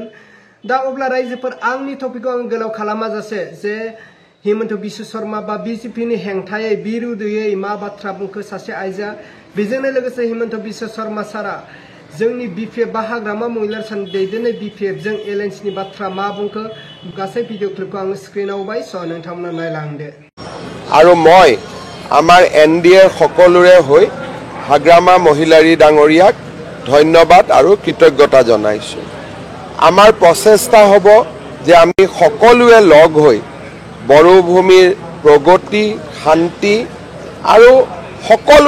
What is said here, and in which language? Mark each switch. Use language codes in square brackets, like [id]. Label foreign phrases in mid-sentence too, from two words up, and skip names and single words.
[brx] दा अब्ला रायजोफोर आंनि टपिकखौ आं गोलाव खालामाजासे जे हिमन्त बिश्व शर्मा बा BJP नि हेंथायै बिरुदैयै मा बाथ्रा बुंखो सासे आइजोआ बेजोंनो लोगोसे हिमन्त बिश्व शर्मा सारा जोंनि BPF बा हाग्रामा महिलार सान दैदेननाय BPF जों एलायन्स नि बाथ्रा मा बुंखो गासै भिडिअ क्लिपखौ आं स्क्रिनाव होबाय स' नोंथांमोना नायलांदो। [as] আৰু মই আমাৰ NDAৰ সকলোৰে হৈ হাগ্ৰামা মহিলাৰী ডাঙৰীয়াক ধন্যবাদ আৰু কৃতজ্ঞতা জনাইছো। আমাৰ প্ৰচেষ্টা হ'ব যে আমি সকলোৱে লগ হৈ বড়োভূমিৰ প্ৰগতি শান্তি আৰু সকলো